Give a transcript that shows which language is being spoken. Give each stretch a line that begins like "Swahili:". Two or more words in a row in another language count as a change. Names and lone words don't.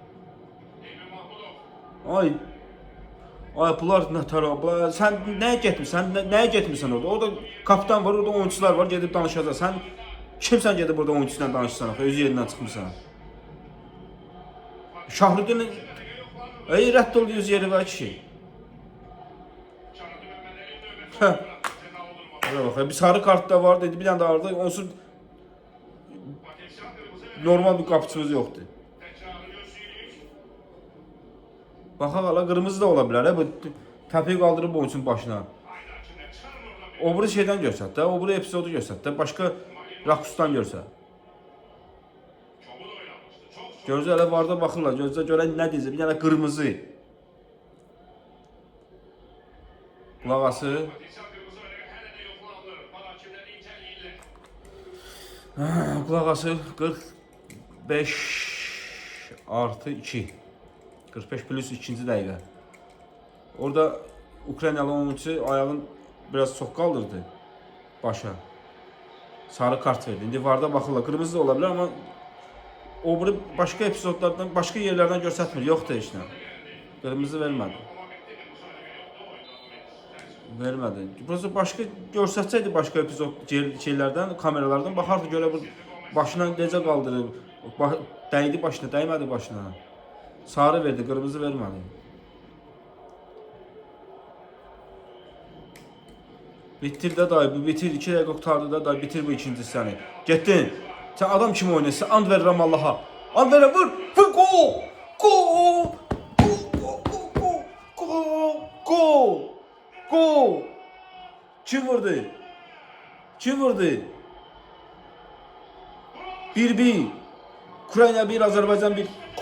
Azerbaijani: Ay bunlar nə tərabə. Sən nəyə getmirsən orada? Orada kapitan var, orada oyuncular var, gedib danışacaq. Sən kimsən gedib burada oyunçuyla danışsan axı? Öz yerindən çıxmırsan. Şahrudin rədd oldu öz yeri var kişi.
Turkish: Bak, bir sarı kart da var dedi, bir tane de vardı. Onsuz normal bir kapıçımız yoktu. Bak hala kırmızı da olabilir.
Azerbaijani: Bu təpiyi kaldırıp oyunçunun başına. O biri şeyden görsət də, o biri epizodu görsət də, başka rakustan görsət. Gözü elə varda baxırlar, gözdə görən nə deyəcək,
Turkish: bir tane kırmızı.
Azerbaijani: Qulağası. Qulağası 45 artı 2. 45 plus 2. dəqiqə. Orada Ukraynalı oyuncu ayağın biraz çox kaldırdı başa. Sarı kart verdi. İndi varda baxırlar.
Turkish: Kırmızı da olabilir ama o biri başka epizodlardan, başka yerlerden görsətmir.
Azerbaijani: Yoxdur heç nə. Kırmızı vermədi. Vermədi. Burası başka görsətsəydi başka epizod şeylerden, kameralardan baxardı görə bu başına necə qaldırıb, dəydi başına, dəymədi başına. Sarı verdi, kırmızı vermədi. Bitir də dayı, bu bitir. 2 dəqiqə qurtardı da dayı, bitir bu ikinci səni. Getdin. Sen adam kimi oynayırsan, and verirəm Allaha. And verirəm, vur, gol! Gol! Gol! Kim vurdu? Kim vurdu? 1-1. Ukrayna 1, Azerbaycan 1.